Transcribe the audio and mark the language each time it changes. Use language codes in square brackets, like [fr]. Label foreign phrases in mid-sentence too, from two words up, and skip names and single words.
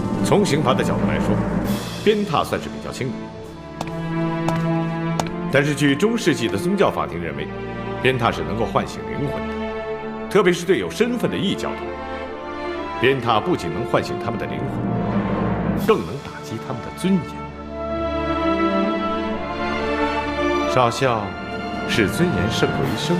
[zh] 從刑罚的角度来说，鞭挞算是比较轻的。但是据中世纪的宗教法庭認為，鞭挞是能夠喚醒靈魂的，特別是對有身份的異教徒，鞭撻不僅能喚醒他們的靈魂，更能打擊他們的尊嚴。少校視尊嚴勝過於生命。